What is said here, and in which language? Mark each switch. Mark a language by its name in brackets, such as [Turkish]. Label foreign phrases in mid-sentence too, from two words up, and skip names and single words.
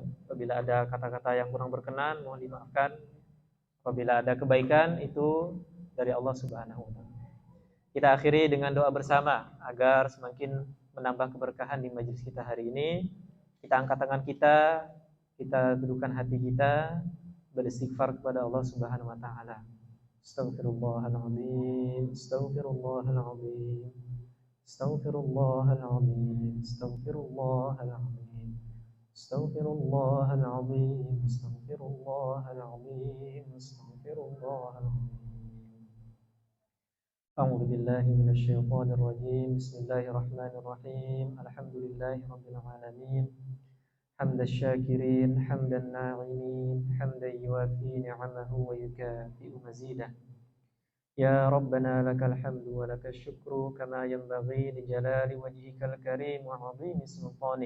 [Indonesian] Apabila ada kata-kata yang kurang berkenan, mohon dimaafkan. Apabila ada kebaikan itu dari [Arabic] الله سبحانه وتعالى. [Indonesian] Kita akhiri dengan doa bersama agar semakin menambah keberkahan di majelis kita hari ini. Kita angkat tangan kita dudukkan hati kita, beristighfar kepada [Arabic] الله سبحانه وتعالى. أستغفر الله العظيم، أستغفر الله العظيم، أستغفر الله العظيم، أستغفر الله العظيم، أستغفر الله العظيم، أستغفر الله العظيم، أستغفر الله العظيم. أعوذ بالله من الشيطان الرجيم. بسم الله الرحمن الرحيم. الحمد لله رب العالمين. حمد الشاكرين حمد الناعمين حمدا يوافي نعمه ويكافئ مزيده. يا ربنا لك الحمد ولك الشكر كما ينبغي لجلال وجهك الكريم وعظيم سلطانك.